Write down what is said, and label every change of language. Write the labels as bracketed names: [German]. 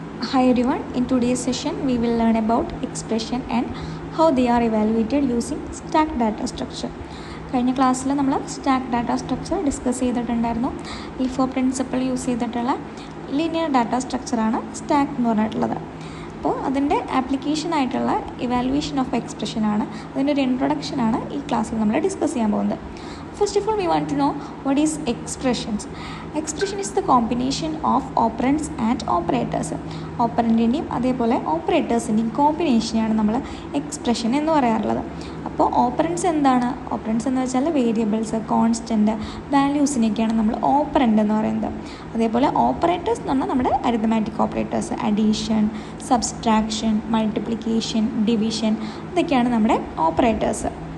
[English] Hi everyone, in today's session we will learn about expression and how they are evaluated using stack data structure. [Malayalam] കഴിഞ്ഞ ക്ലാസ്സിൽ നമ്മൾ stack data structure discuss ചെയ്തിട്ടുണ്ടായിരുന്നു. LIFO principle use ചെയ്തിട്ടുള്ള linear data സ്ട്രക്ചറാണ് stack എന്ന് പറഞ്ഞിട്ടുള്ളത്. അപ്പോൾ അതിൻ്റെ ആപ്ലിക്കേഷനായിട്ടുള്ള evaluation of എക്സ്പ്രഷനാണ്, അതിൻ്റെ ഒരു ഇൻട്രൊഡക്ഷനാണ് ഈ ക്ലാസ്സിൽ നമ്മൾ ഡിസ്കസ് ചെയ്യാൻ പോകുന്നത്. [English] First of all, we want to know what is expressions. Expression is the combination of operands and operators. [Malayalam] ഓപ്പറൻറ്റിൻ്റെയും അതേപോലെ ഓപ്പറേറ്റേഴ്സിൻ്റെയും കോമ്പിനേഷനെയാണ് നമ്മൾ എക്സ്പ്രഷൻ എന്ന് പറയാറുള്ളത്. അപ്പോൾ ഓപ്പറൻസ് എന്താണ്? ഓപ്പറൻസ് എന്ന് വെച്ചാൽ വേരിയബിൾസ്, കോൺസ്റ്റൻറ്റ്, വാല്യൂസിനെയൊക്കെയാണ് നമ്മൾ ഓപ്പറൻറ്റ് എന്ന് പറയുന്നത്. അതേപോലെ ഓപ്പറേറ്റേഴ്സ് എന്ന് പറഞ്ഞാൽ നമ്മുടെ arithmetic operators, addition, subtraction, multiplication, division, ഇതൊക്കെയാണ് നമ്മുടെ ഓപ്പറേറ്റേഴ്സ്.